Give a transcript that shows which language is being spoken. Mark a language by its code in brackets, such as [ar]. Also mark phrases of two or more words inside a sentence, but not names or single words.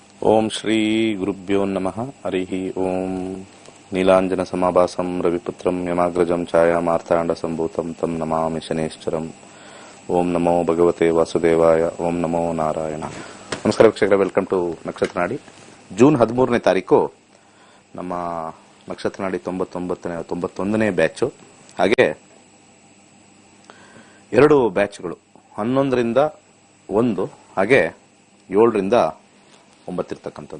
[sa] ओम श्री गुरुभ्यो नमः हरि ओम नीलांजन समाभासं रविपुत्रं यमाग्रजं छाया मार्तांड संभूतं तम नमामि शनेश्चरं ओम नमो भगवते वासुदेवाय ओम नमो नारायण [kn] ನಮಸ್ಕಾರ ವೀಕ್ಷಕರೇ, [en] welcome to [sa] ನಕ್ಷತ್ರ ನಾಡಿ. [kn] ಜೂನ್ 13ನೇ ತಾರೀಕು ನಮ್ಮ ನಕ್ಷತ್ರ ನಾಡಿ 91ನೇ ಬ್ಯಾಚ್. ಹಾಗೆ 2 ಬ್ಯಾಚ್ಗಳು 11ರಿಂದ 1 ಹಾಗೆ 7ರಿಂದ 9 ಇರ್ತಕ್ಕಂಥದ್ದು.